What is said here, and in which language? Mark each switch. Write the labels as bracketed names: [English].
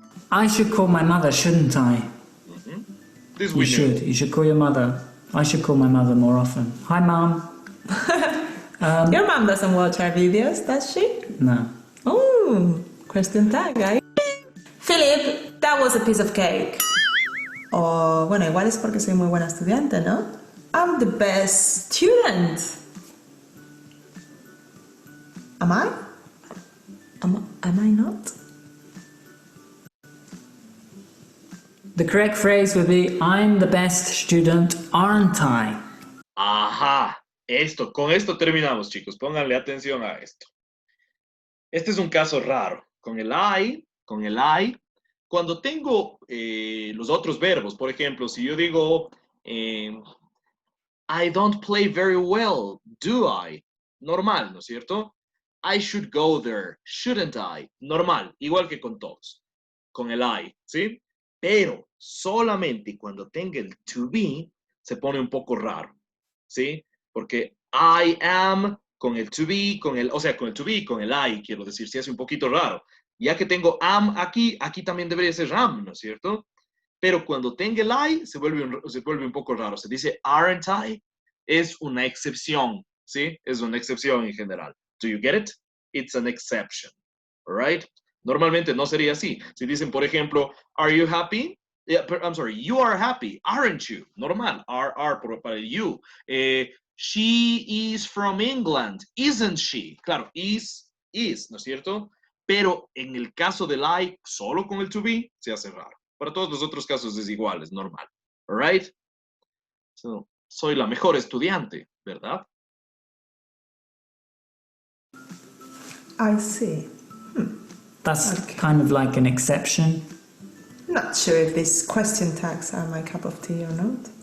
[English] I should call my mother, shouldn't I? This You we should. knew. You should call your mother. I should call my mother more often. Hi, Mom. Your mom doesn't watch our videos, does she? No. Oh, question tag, guys. Philip, that was a piece of cake. [Spanish] O, bueno, igual es porque soy muy buena estudiante, ¿no? [English] I'm the best student. Am I? Am I not? The correct phrase would be, I'm the best student, aren't I? [Spanish] Ajá, con esto terminamos, chicos. Pónganle atención a esto. Este es un caso raro. Con el I, cuando tengo los otros verbos, por ejemplo, si yo digo, [English] I don't play very well, do I? [Spanish] Normal, ¿no es cierto? [English] I should go there, shouldn't I? [Spanish] Normal, igual que con todos, con el I, ¿sí? Pero solamente cuando tenga el to be, se pone un poco raro, ¿sí? Porque I am con el to be, con el to be, con el I, quiero decir, se hace un poquito raro. Ya que tengo am aquí también debería ser am, ¿no es cierto? Pero cuando tenga el I, se vuelve un poco raro. Se dice [English] aren't I, [Spanish] es una excepción, ¿sí? Es una excepción en general. [English] Do you get it? It's an exception, all right? [Spanish] Normalmente no sería así. Si dicen, por ejemplo, [English] are you happy? Yeah, I'm sorry, you are happy, aren't you? Normal, are [Spanish] para el [English] you. She is from England, isn't she? [Spanish] Claro, is, ¿no es cierto? Pero en el caso del I, solo con el to be, se hace raro. Para todos los otros casos es igual, es normal. [English] All right? [Spanish] So, soy la mejor estudiante, ¿verdad? [English] I see. That's kind of like an exception. Not sure if these question tags are my cup of tea or not.